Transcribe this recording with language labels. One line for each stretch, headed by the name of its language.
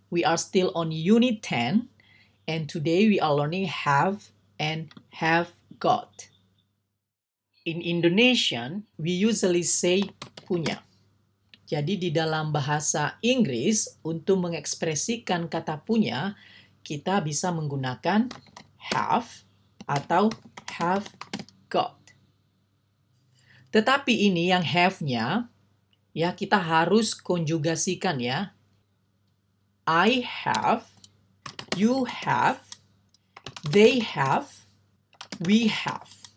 English: We are still on Unit 10 and today we are learning have and have got. In Indonesian, we usually say punya.
Indonesian: Jadi di dalam bahasa Inggris, untuk mengekspresikan kata punya, kita bisa menggunakan have atau have got. Tetapi ini yang have-nya, ya kita harus konjugasikan ya.
English: I have, you have, they have, we have.